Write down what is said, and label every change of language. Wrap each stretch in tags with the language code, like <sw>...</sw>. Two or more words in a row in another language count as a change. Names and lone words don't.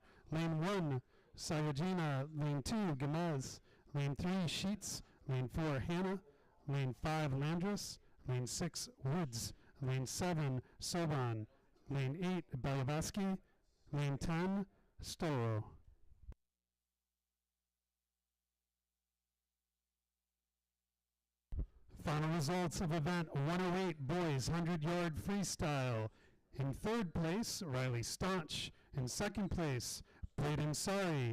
<en>Lane 1, Sayajina. Lane 2, Gamaz. Lane 3, Sheets. Lane 4, Hannah. Lane 5, Landrus. Lane 6, Woods. Lane 7, Soban. Lane 8, Belavaski. Lane 10, Storo. Final results of event 108 boys 100-yard freestyle. In third place, Riley Staunch. In second place, Braden Sari.</en>